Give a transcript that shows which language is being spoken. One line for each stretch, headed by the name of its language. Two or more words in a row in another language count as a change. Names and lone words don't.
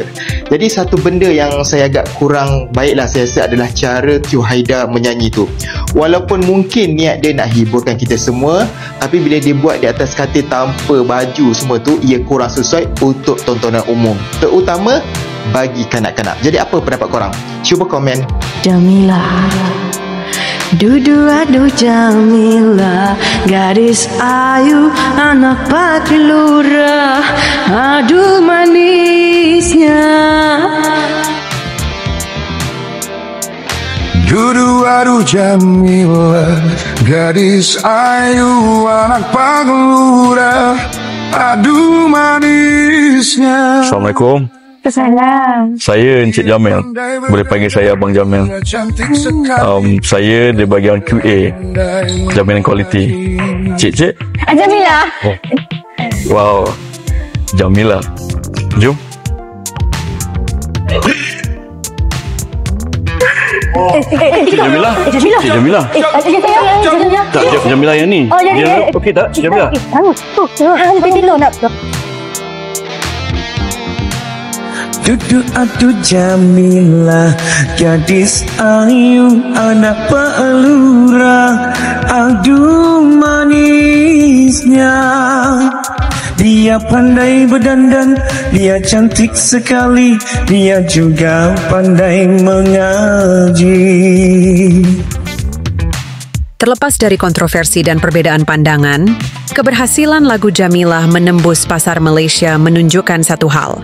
Malay: Jadi satu benda yang saya agak kurang baiklah saya rasa adalah cara Tio Haidar menyanyi tu. Walaupun mungkin niat dia nak hiburkan kita semua, tapi bila dia buat di atas katil tanpa baju semua tu, ia kurang sesuai untuk tontonan umum, terutama bagi kanak-kanak. Jadi apa pendapat korang? Cuba komen. Jamilah,
Indonesian: dudu aduh Jamilah, gadis ayu anak Pak Lurah. Aduh manisnya. Aduh Jamilah, gadis ayu anak Pak Lurah. Aduh manisnya.
Malay: Assalamualaikum. Salam. Saya Encik Jamil. Boleh panggil saya Abang Jamil. Saya di bahagian QA, jaminan kualiti. Cik. Jamilah. Oh. Wow. Jamilah. Jom. Cik Jamilah. Cik Jamilah. Tak, Jamilah yang ni. Oh, jadi okey tak? Cik Jamilah. Tahu. Nak.
Indonesian: Dudu aduh Jamilah, gadis ayu anak Pak Lurah. Aduh manisnya. Dia pandai berdandan, dia cantik sekali, dia juga pandai mengaji. Terlepas dari kontroversi dan perbedaan pandangan, keberhasilan lagu Jamilah menembus pasar Malaysia menunjukkan satu hal.